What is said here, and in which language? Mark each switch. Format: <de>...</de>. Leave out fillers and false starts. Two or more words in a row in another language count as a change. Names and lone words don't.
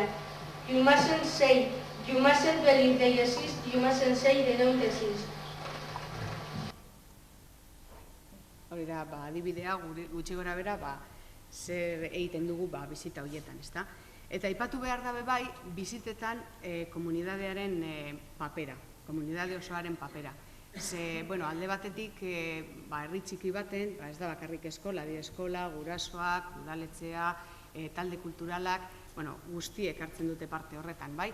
<en>You mustn't say, you mustn't believe they exist, you mustn't say they don't exist.</en> <eu>hori da, adibidea, gutxi gora bera, zer egiten dugu bizita horietan, ezta? Eta aipatu behar dabe bai, bizitetan komunidadearen papera, komunidade osoaren papera. Ze, alde batetik, herri txiki baten, ez da bakarrik eskola, gurasoak, udaletxea, talde kulturalak, guztiek hartzen dute parte horretan, bai?</eu>